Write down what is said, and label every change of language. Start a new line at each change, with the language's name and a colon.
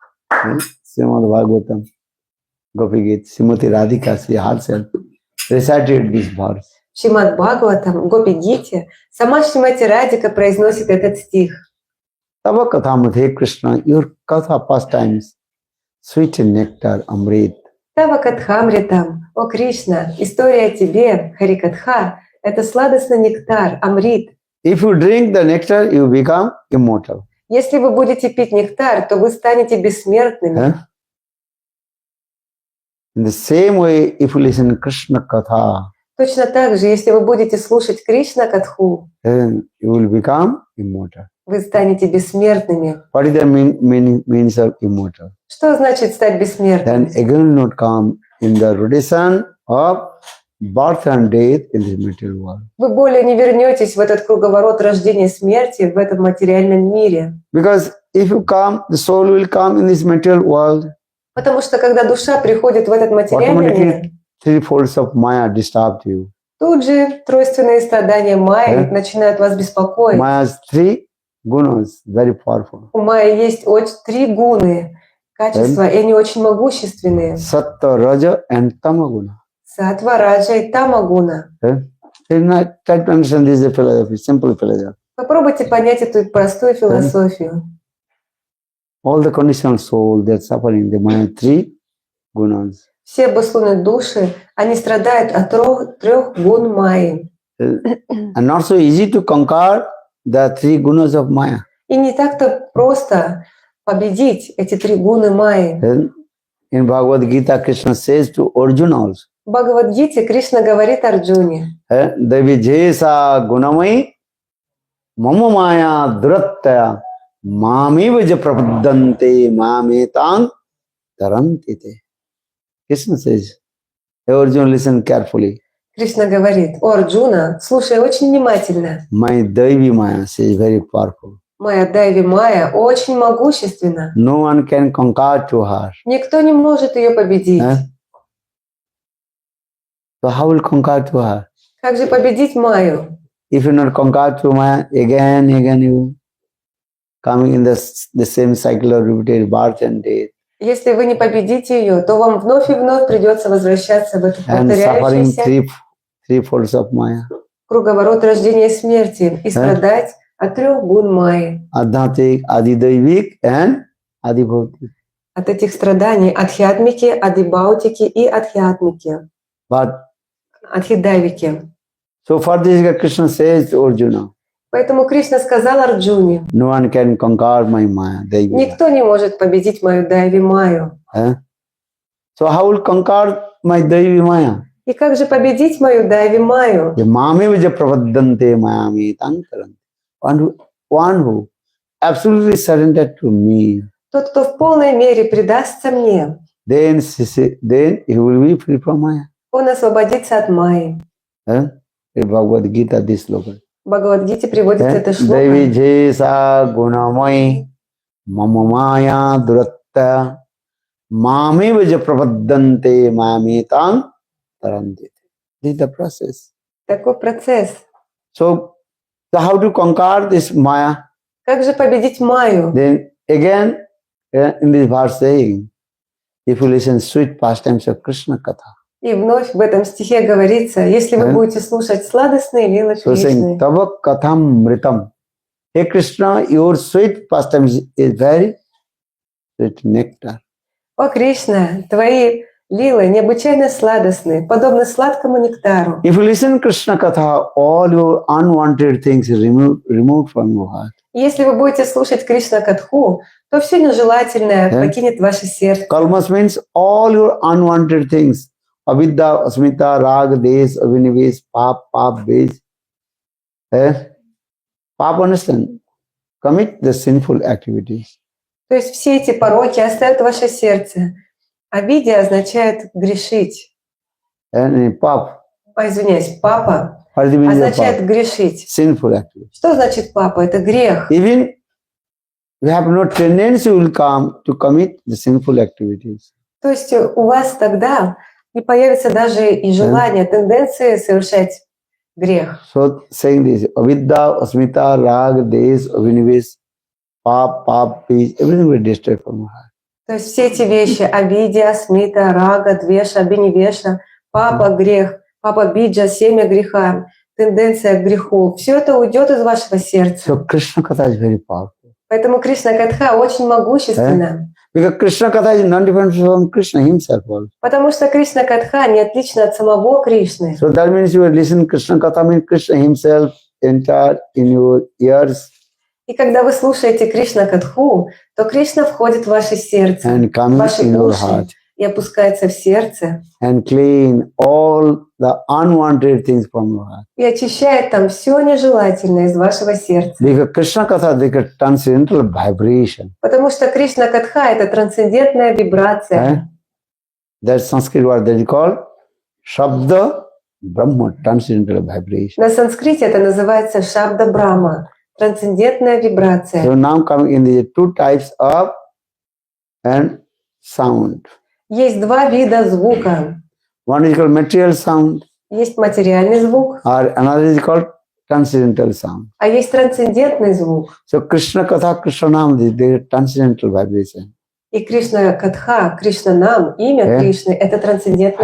English: Srimad Bhagavatam, Gopi Gita, Srimati Radhika, she herself recited this verse.
Russian: Шримад Бхагаватам, Гопи Гите, сама Шримати Радика произносит этот стих.
English: Tava Kathamathe Krishna, your Katha pastimes, sweet nectar, Amrit,
Russian: Тава Катхамритам, о Кришна, история о тебе, Харикатха, это сладостный нектар, амрит.
English: If you drink the nectar, you become immortal.
Russian: Если вы будете пить нектар, то вы станете бессмертными. Huh?
English: In the same way, if you listen Krishna Katha,
Russian: Точно так же, если вы будете слушать Кришна Катху,
English: then you will become immortal.
Russian: вы станете бессмертными.
English: What is the means of immortal?
Russian: Что значит стать бессмертным?
English: Then again not come in the rotation of birth and death in this material world.
Russian: Вы более не вернетесь в этот круговорот рождения и смерти в этом материальном мире.
English: Because if you come, the soul will come in this material world.
Russian: Потому что когда душа приходит в этот материальный мир,
English: Automatically, three folds of Maya disturb you.
Russian: тут же тройственные страдания Майи Да. начинают вас беспокоить.
English: Maya's three gunas, very powerful.
Russian: У Майи есть 3 гуны, качества, и они очень могущественные.
English: Sattva, Raja and Tamaguna.
Russian: Сатва, Раджа и Тамагуна.
English: Try to understand this philosophy, simple philosophy.
Russian: Попробуйте понять эту простую философию.
English: All the conditional soul, they're suffering the Maya three gunas.
Russian: Все обусловленные души, они страдают от 3 гун Майи.
English: And not so easy to conquer the three gunas of Maya.
Russian: И не так-то просто победить эти 3 гуны Майи.
English: Then in Bhagavad Gita, Krishna says to Arjuna also,
Russian: В Бхагавад-гите Кришна говорит Арджуне:
Sanskrit: Devi Jesa Gunamai Mama Maya Durattaya Mami Vaja Prapadante Mametang Tarantite.
English: Krishna says, hey Arjuna, listen carefully.
Russian: Кришна говорит: о Арджуна, слушай очень внимательно.
English: My Devi Maya is very powerful.
Russian: Моя Дайви Майя очень могущественна.
English: No one can conquer to her.
Russian: Никто не может ее победить.
English: So how will conquer to her?
Russian: Как же победить Майю?
English: If you not conquer to Maya, again you coming in the same cycle of repeated birth and death.
Russian: Если вы не победите ее, то вам вновь и вновь придется возвращаться в этот
English: And suffering
Russian: повторяющийся
English: three folds of Maya.
Russian: круговорот рождения и смерти и страдать от 3 гун Майи.
Sanskrit: Adhatik, Adidaivik and Adibhautik.
Russian: От этих страданий Адхьятмики, Адибаутики и Адхьятмики,
English: But
Russian: Адхидавики.
English: so for this Krishna says to Arjuna,
Russian: Поэтому Кришна сказал Арджуне:
English: no one can conquer my Maya. Devi.
Russian: никто не может победить мою Дайви Майю.
English: So how will conquer my Devi Maya?
Russian: И как же победить мою Дайви Майю?
Sanskrit: Mami Vaja Pravadante Mayami Tankaran.
English: One who absolutely surrendered to me,
Russian: Тот, кто в полной мере предастся мне,
English: then he will be free from Maya.
Russian: он освободится от Майи.
English: In Bhagavad Gita, this slogan.
Russian: В Бхагавад-гите приводится это
Sanskrit: Devi
Russian: шлока.
Sanskrit: Jesa Gunamai Mama Maya Duratta Mami Vaja Pravadante Mayami Tang Tarantite.
English: This is the process.
Russian: Такой процесс.
English: So how to conquer this Maya?
Russian: Как же победить Майю?
English: Then again, in this verse saying, if you listen sweet pastimes of Krishna Katha,
Russian: И вновь в этом стихе говорится: если вы будете слушать сладостные лилы
English: so saying,
Russian: Кришны.
Sanskrit: Tava Katham Mritam.
English: Hey Krishna, your sweet pastimes is very sweet nectar.
Russian: О Кришна, твои лилы необычайно сладостны, подобны сладкому нектару.
English: If you listen Krishna Katha, all your unwanted things is removed from your heart.
Russian: Если вы будете слушать Кришна Катху, то все нежелательное покинет ваше сердце.
English: Kalmas means all your unwanted things. Avidya, Asmita, Rag, Des, Avinives, Pap, Base. Pap, understand? Commit the sinful activities.
Russian: То есть все эти пороки оставят ваше сердце. Обидя означает грешить.
English: And pap,
Russian: Извиняюсь, папа
English: what is the meaning of
Russian: означает
English: pap?
Russian: грешить.
English: Sinful activities.
Russian: Что значит папа? Это грех.
English: Even we have no tendency will come to commit the sinful activities.
Russian: То есть у вас тогда не появится даже и желание, тенденции совершать грех.
English: So saying this, Avidya, Asmita, Rag, Des, Avinives, Pap, Base, everything will destroy from your heart.
Russian: То есть все эти вещи: Авидья, Смита, Рага, Двеша, Абинивеша, папа грех, папа биджа, семя греха, тенденция к греху, все это уйдет из вашего сердца.
English: So Krishna Katha is very powerful.
Russian: Поэтому Кришна Катха очень могущественна.
English: Because Krishna Katha is non different from Krishna himself also.
Russian: Потому что Кришна Катха не отлична от самого Кришны.
English: So that means you listen Krishna Katha means Krishna himself enter in your ears
Russian: И когда вы слушаете Кришна Катху, то Кришна входит в ваше сердце,
English: and
Russian: в
English: coming
Russian: ваши
English: in your
Russian: уши
English: heart
Russian: и опускается в сердце,
English: and clean all the unwanted things from your heart.
Russian: и очищает там все нежелательное из вашего сердца.
English: Because Krishna Katha is a transcendental vibration.
Russian: Потому что Кришна Катха – это трансцендентная вибрация.
English: That Sanskrit word that is called Shabda Brahma, transcendental vibration.
Russian: На санскрите это называется Шабда Брахма, трансцендентная вибрация.
English: So now coming in the two types of and sound.
Russian: Есть два вида звука.
English: One is called material sound,
Russian: Есть материальный звук,
English: or another is called transcendental sound.
Russian: а есть трансцендентный звук.
English: So Krishna Katha, Krishna Nam, the transcendental vibration.
Russian: И Кришна Катха, Кришна Нам, имя Кришны – это трансцендентная